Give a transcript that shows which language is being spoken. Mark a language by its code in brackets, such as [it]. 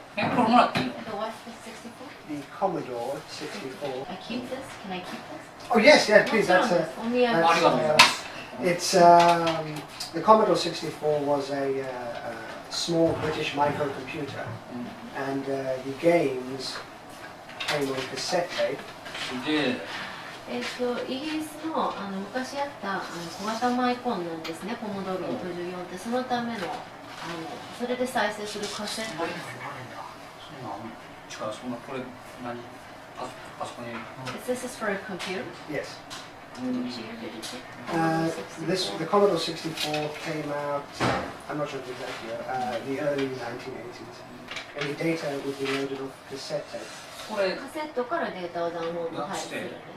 [ja] え、これもらっていいの？ [en] The what? The 64? The Commodore 64. I keep this? Can I keep this? Oh yes, yeah, please. That's a. [ja] お土産。ありがとうございます。 [en] It's the Commodore 64 was a small British microcomputer, and the games came on cassette tape. [ja] すげえ。イギリスの昔あった小型マイコンなんですね、コモドール64って。そのためのそれで再生するカセットです。そうなの？違う、そんなこれ何？パソコンに。 [en] This is for a computer? Yes. Which year did it take? The Commodore 64 came out. I'm not sure the exact year. The early 1980s, and the data would be loaded off cassette tape. [ja] これカセットからデータをダウンロードするんです。